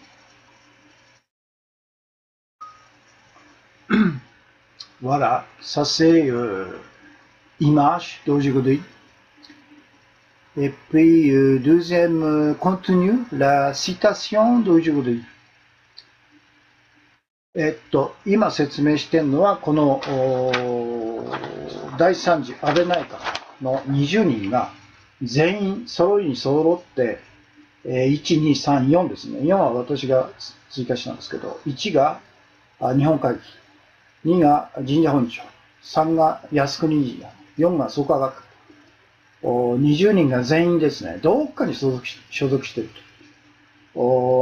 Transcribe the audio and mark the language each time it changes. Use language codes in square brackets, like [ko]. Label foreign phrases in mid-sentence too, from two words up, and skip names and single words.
[fr] Voilà, ça c'est image d'aujourd'hui. Et puis deuxième contenu, la citation d'aujourd'hui. [ja] 今説明してるのは、この第3次安倍内閣の20人が全員揃いに揃って、1、2、3、4ですね。4は私が追加したんですけど、1が日本会議、2が神社本庁、3が靖国神社、4が創価学。20人が全員ですね、どっかに所属していると。